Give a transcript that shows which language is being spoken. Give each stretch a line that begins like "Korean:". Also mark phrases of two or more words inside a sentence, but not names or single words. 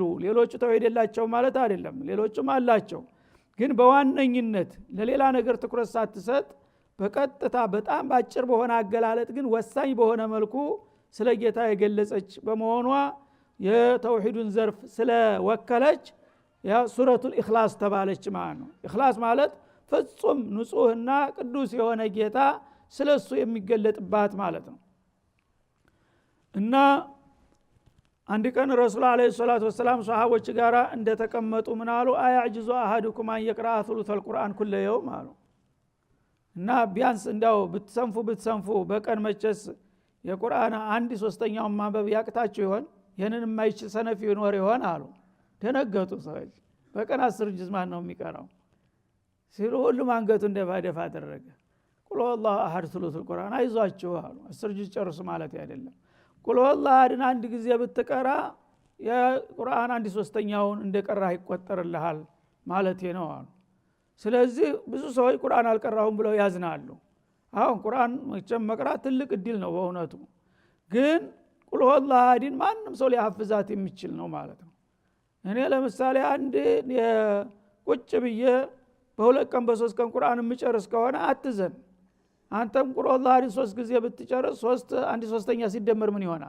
Amharic: ሌሎቹ ተውሂድ የላቸው ማለት አይደለም ሌሎቹም አላቸው ግን በዋነኝነት ለሌላ ነገር ትኩረት ሳትሰጥ በቀጥታ በጣም ባጭር በሆነ አገላለጥ ግን ወሳኝ በሆነ መልኩ ስለ ጌታ የገለጸች በመሆኗ የተውሂዱን ዘርፍ ስለወከለች ያ ሱረቱል ኢኽላስ ተባለች ማለት ነው ኢኽላስ ማለት ፍጹም ንጹህና ቅዱስ የሆነ ጌታ ስለሱ የሚገለጥባት ማለት ነው እና አንድ ቀን
Arabic: رسول عليه الصلاة والسلام
Amharic: ሱሐቦች ጋራ እንደተቀመጡ ምናሉ
Arabic: أيعجز أحدكم أن يقرأ ثلث القرآن كل يوم
Amharic: አሉ እና ቢያንስ እንዳው ብትሰንፉ በቀን መቸስ የቁርአን 1/3ኛውን ማንበብ ያቅታቸው ይሆን ይሄንን የማይችል ሰነፍ ይኖር ይሆን አሉ ደነገጡ ሰዎች በቀን 10 ጁዝ ማን ነው የሚቀራው ሲሉ ሁሉም አንገቱ እንደባደፋ አደረገ ቁል
Arabic: والله احد ثلث القرآن
Amharic: አይዟችሁ አሉ 10 ጁዝ ጨርሱ ማለት አይደለም
Arabic: قل هو الله أحد
Amharic: አንድ ጊዜ ብትቀራ የቁርአን 1/3ኛውን እንደቀራህ ይቆጠርልሃል ማለት ነው አሉ። ስለዚህ ብዙ ሰዎች ቁርአን አልቀራሁም ብለው ያዝናሉ። አሁን ቁርአን መቅራት ትልቅ እድል ነው በእውነቱ። ግን
Arabic: قل هو الله أحد
Amharic: ማንም ሰው ሊያሐፍዛት የሚችል ነው ማለት ነው። እኔ ለምሳሌ አንድ ቁጭ ብዬ በሁለት ቀን በሶስት ቀን ቁርአን የምጨርስ ከሆነ አትዘን። አንተም
Arabic: قل هو الله أحد
Amharic: 3 ጊዜ ብትጨርስ 1/3ኛ ሲደመር ምን ይሆናል?